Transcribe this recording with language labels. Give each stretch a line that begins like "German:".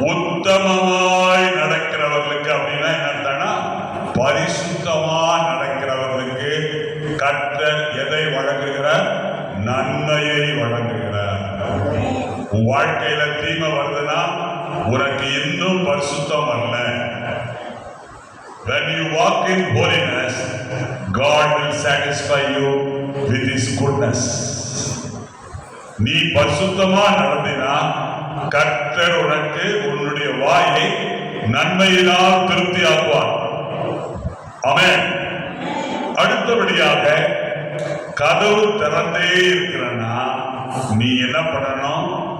Tamil: உத்தமமாய் நடக்கிறவர்களுக்கு அப்படின்னா என்னன்னா பரிசுத்தமா நடக்கிறவர்களுக்கு கர்த்தர் எதை வழங்குகிறார்? நன்மையை வழங்குகிறார். உன் வாழ்க்கையில தீமை வருதுன்னா உனக்கு இன்னும் பரிசுத்தம் வரல.
English: When you walk in holiness, God will satisfy you with His goodness.
Tamil: நீ பரிசுத்தமா நடந்தினா கர்த்தர் உனக்கு உன்னுடைய வாயை நன்மையினால் திருப்தி ஆக்குவார். ஆமென். அடுத்தபடியாக கதவு திறந்தே இருக்கிறன்னா நீ என்ன பண்ணணும்?